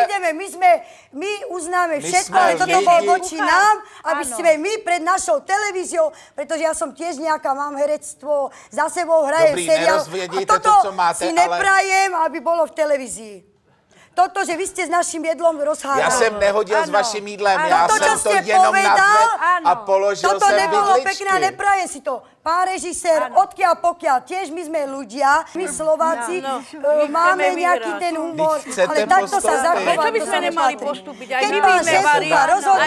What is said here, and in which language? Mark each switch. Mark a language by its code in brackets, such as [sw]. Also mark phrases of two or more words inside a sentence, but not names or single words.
[sk] nejdeme, my uznáme všetko, sme ale toto bol [cs] lidi. [sk] voči nám, aby Áno. sme my pred našou televíziou, pretože ja som tiež nejaká, mám herectvo, za sebou hrajem Dobrý, seriál. nerozvediete A toto [cs] to, co máte, [sk] si ale- neprajem, aby bolo v televízii. Toto, že vy ste s naším jedlom rozhádali. [cs] Já jsem nehodil s Ano. vaším jídlem, Ano. já To, [sk] čo [cs] jsem to [sk] ste [cs] jenom [sk] povedal, [cs] nadvedl a ano. položil [sk] Toto [cs] jsem [sk] nebolo vidličky. pekné a neprajem si to. Pán režisér, odkiaľ pokiaľ, tiež my sme ľudia, my Slováci, máme chceme nejaký vyhrať. ten humor, Vy chcete ale takto sa postúpiť. zachovať. Prečo by to sme sa nemali nepatrí. postúpiť? Aj Keď my pán vieme šéf variť. rozhodne,